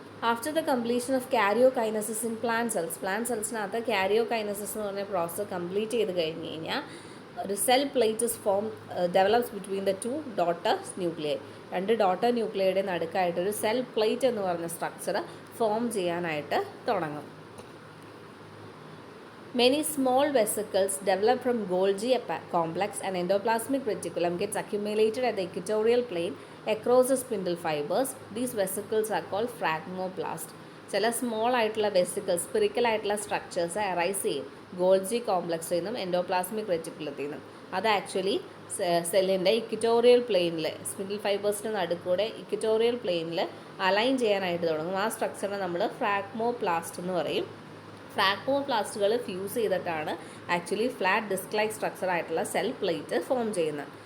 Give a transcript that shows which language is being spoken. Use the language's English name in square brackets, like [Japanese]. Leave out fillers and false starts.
[English] after the completion of karyokinesis [Malayalam] in plant സെൽസിനകത്ത് കാരിയോകൈനസിസ് എന്ന് പറഞ്ഞ process complete ചെയ്ത് കഴിഞ്ഞ് കഴിഞ്ഞാൽ ഒരു [English] Cell plate develops between the 2 daughter nuclei. [Malayalam] 2 daughter ന്യൂക്ലിയയുടെ നടുക്കായിട്ടൊരു cell plate എന്ന് പറഞ്ഞ സ്ട്രക്ചർ ഫോം ചെയ്യാനായിട്ട് തുടങ്ങും. [English] Many small vesicles develop from Golgi complex and endoplasmic reticulum gets accumulated at the equatorial plane across the spindle fibers. These vesicles are called phragmoplast. [Malayalam] ചില small ആയിട്ടുള്ള vesicles spherical ആയിട്ടുള്ള structures arise ചെയ്യും Golgi കോംപ്ലക്സിൽ നിന്നും endoplasmic റെറ്റിക്കുലത്തിൽ നിന്നും. അത് actually സെല്ലിൻ്റെ equatorial പ്ലെയിനിൽ സ്പിൻഡിൽ ഫൈബേഴ്സിൻ്റെ നടുക്കൂടെ ഇക്വറ്റോറിയൽ പ്ലെയിനിൽ അലൈൻ ചെയ്യാനായിട്ട് തുടങ്ങും. ആ സ്ട്രക്ചറിനെ നമ്മൾ ഫ്രാഗ്മോപ്ലാസ്റ്റ് എന്ന് പറയും. ഫ്രാഗ്മോപ്ലാസ്റ്റുകൾ ഫ്യൂസ് ചെയ്തിട്ടാണ് actually flat disk like structure ആയിട്ടുള്ള സെൽ പ്ലേറ്റ് ഫോം ചെയ്യുന്നത്.